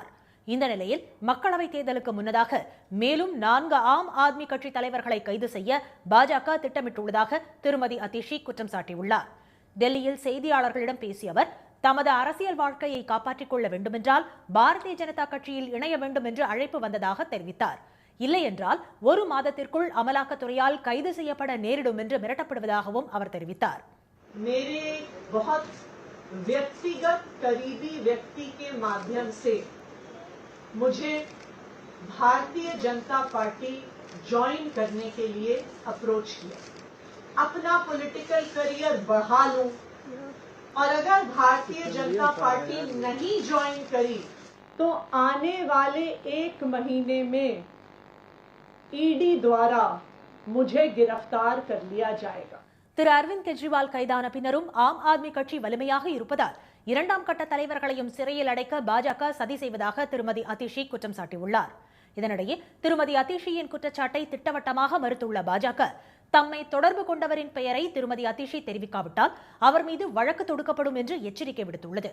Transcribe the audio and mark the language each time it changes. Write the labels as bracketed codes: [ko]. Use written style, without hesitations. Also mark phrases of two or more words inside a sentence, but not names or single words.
[ta] இந்த நிலையில் மக்களவைத் தேர்தலுக்கு முன்னதாக மேலும் 4 ஆம் ஆத்மி கட்சி தலைவர்களை கைது செய்ய பாஜக திட்டமிட்டுள்ளதாக திருமதி அதிஷி குற்றம் சாட்டியுள்ளார். டெல்லியில் செய்தியாளர்களிடம் பேசிய அவர், தமது அரசியல் வாழ்க்கையை காப்பாற்றிக் கொள்ள வேண்டுமென்றால் பாரதிய ஜனதா கட்சியில் இணைய வேண்டும் என்று அழைப்பு வந்ததாக தெரிவித்தார். இல்லை என்றால் 1 மாதத்திற்குள் அமலாக்கத்துறையால் கைது செய்யப்பட நேரிடும் என்று மிரட்டப்படுவதாகவும் அவர் தெரிவித்தார். [hi] मेरे बहुत व्यक्तिगत करीबी व्यक्ति के माध्यम से मुझे भारतीय जनता पार्टी ज्वाइन करने के लिए अप्रोच किया, अपना [en] political career [hi] बढ़ा लूं, और अगर भारतीय जनता पार्टी नहीं ज्वाइन करी तो आने वाले 1 महीने में ईडी द्वारा मुझे गिरफ्तार कर लिया जाएगा। [ta] திரு அரவிந்த் கெஜ்ரிவால் கைதான பின்னரும் ஆம் ஆத்மி கட்சி வலிமையாக இருப்பதால் இரண்டாம் கட்ட தலைவர்களையும் சிறையில் அடைக்க பாஜக சதி செய்வதாக திருமதி அதிஷி குற்றம் சாட்டியுள்ளார். இதனிடையே திருமதி அதிஷியின் குற்றச்சாட்டை திட்டவட்டமாக மறுத்துள்ள பாஜக, தம்மை தொடர்பு கொண்டவரின் பெயரை திருமதி அதிஷி தெரிவிக்காவிட்டால் அவர் மீது வழக்கு தொடுக்கப்படும் என்று எச்சரிக்கை விடுத்துள்ளது.